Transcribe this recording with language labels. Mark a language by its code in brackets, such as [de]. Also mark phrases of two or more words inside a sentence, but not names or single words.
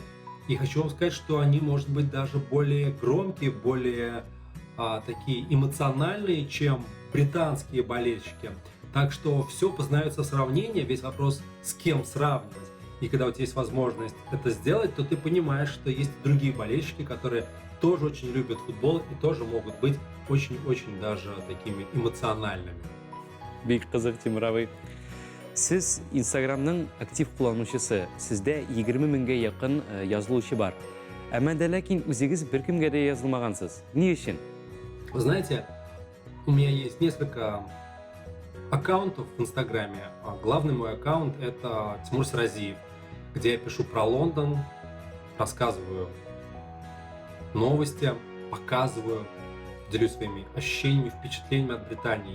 [ru] И хочу вам сказать, что они, может быть, даже более громкие, более такие эмоциональные, чем британские болельщики. Так что все познается в сравнении, весь вопрос, с кем сравнивать. И когда у тебя есть возможность это сделать, то ты понимаешь, что есть и другие болельщики, которые тоже очень любят футбол и тоже могут быть очень-очень даже такими эмоциональными. [tt] Бик кызык, Тимур абый. Сез Инстаграмның актив кулланучысы, сездә 20 меңгә якын язылучы бар. Әмма дә ләкин үзегез беркемгә дә язылмагансыз. Ни өчен? [ru] Вы знаете, у меня есть несколько аккаунтов в Инстаграме. Главный мой аккаунт – это Тимур Ширазиев, где я пишу про Лондон, рассказываю новости, показываю, делюсь своими ощущениями, впечатлениями от Британии.